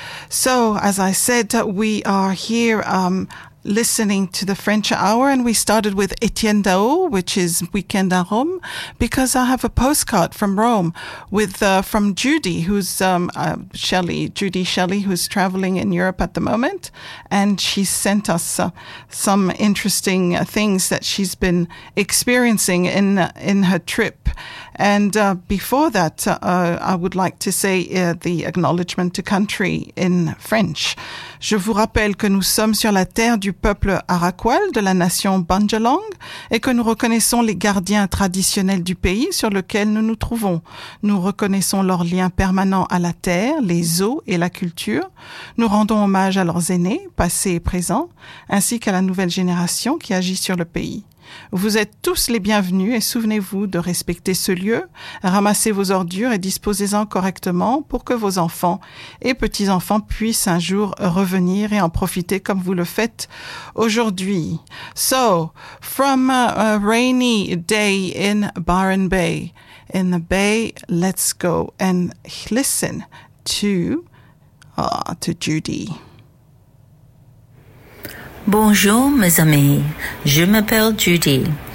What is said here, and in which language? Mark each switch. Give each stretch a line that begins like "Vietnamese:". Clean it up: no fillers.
English: So, as I said, we are here listening to the French Hour, and we started with Etienne Dao, which is Weekend à Rome, because I have a postcard from Rome from Judy, who's Judy Shelley, who's traveling in Europe at the moment, and she sent us some interesting things that she's been experiencing in her trip. And before that, I would like to say the acknowledgement to country in French.
French: Je vous rappelle que nous sommes sur la terre du peuple Arakwal de la nation Bundjalung et que nous reconnaissons les gardiens traditionnels du pays sur lequel nous nous trouvons. Nous reconnaissons leur lien permanent à la terre, les eaux et la culture. Nous rendons hommage à leurs aînés, passés et présents, ainsi qu'à la nouvelle génération qui agit sur le pays. Vous êtes tous les bienvenus et souvenez-vous de respecter ce lieu, ramassez vos ordures et disposez-en correctement pour que vos enfants et petits-enfants puissent un jour revenir et en profiter comme vous le faites aujourd'hui.
English: So, from a rainy day in Byron Bay, in the bay, let's go and listen to Judy.
French: Bonjour mes amis, je m'appelle Judy.